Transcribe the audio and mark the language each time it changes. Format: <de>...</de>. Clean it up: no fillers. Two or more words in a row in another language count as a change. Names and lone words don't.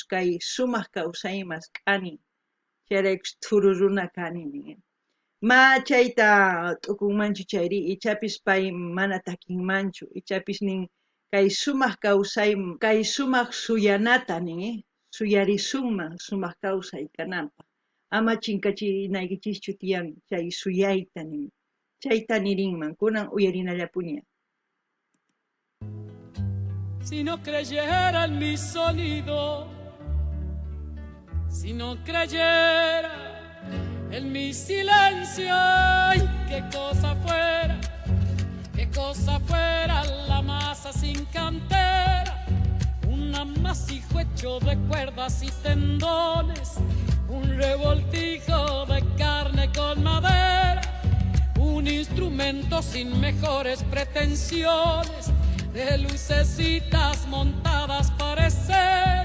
<qu>kay sumaq kawsaymas k'ani chayraykus thuru runa kani ma chayta t'ukunmanchu chayri ichapis pay mana takinmanchu ichapis nin kay sumaq kawsay kay sumaq suyanata suyarisunman sumaq kawsay kananpaq ama chinkachinaykichischu tiyan chay suyayta chayta nirinman kunan uyarinallapuña.</qu> <es>Si no creyera en mi sonido, si no creyera en mi silencio, ay, qué cosa fuera la masa sin cantera, un amasijo hecho de cuerdas y tendones, un revoltijo de carne con madera, un instrumento sin mejores pretensiones, de lucecitas montadas para escena.</es>